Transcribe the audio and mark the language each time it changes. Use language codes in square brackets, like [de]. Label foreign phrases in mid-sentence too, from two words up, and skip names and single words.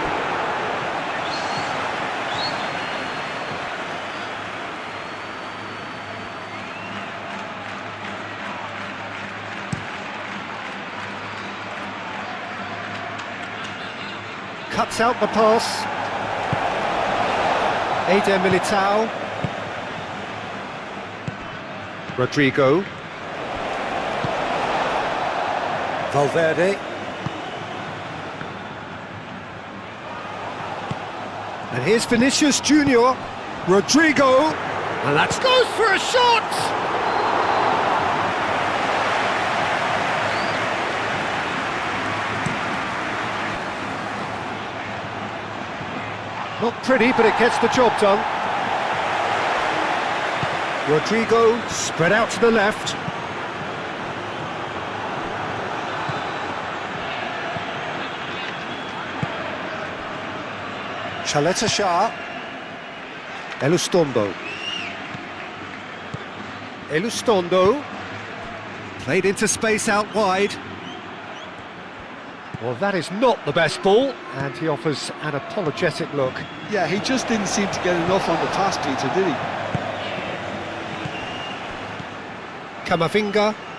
[en] Cuts out the pass. Eder Militao. Rodrigo. Valverde. And here's Vinicius Junior. Rodrigo. And that goes for a shot! Not pretty, but it gets the job done. Rodrigo spread out to the left. Chaleta Shah. Elustondo. Elustondo. Played into space out wide. Well, that is not the best ball, and he offers an apologetic look. Yeah, he just didn't seem to get enough on the pass, Peter, did he? Camavinga.